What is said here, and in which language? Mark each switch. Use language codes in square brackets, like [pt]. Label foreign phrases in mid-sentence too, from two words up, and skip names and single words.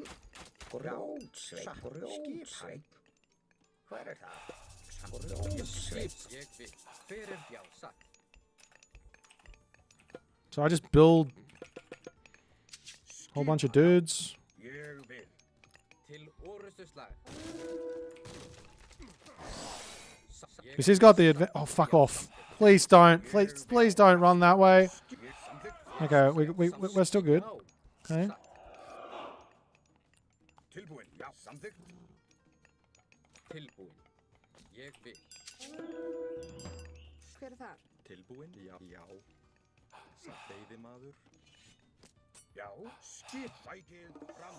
[en] So I just build a whole bunch of dudes. Because he's got the oh, fuck off. Please don't. Please don't run that way. Okay, we're still good. Okay. [is] Hver þar? Tilbúin, já. Veiðimaður. Já, skip sækið fram.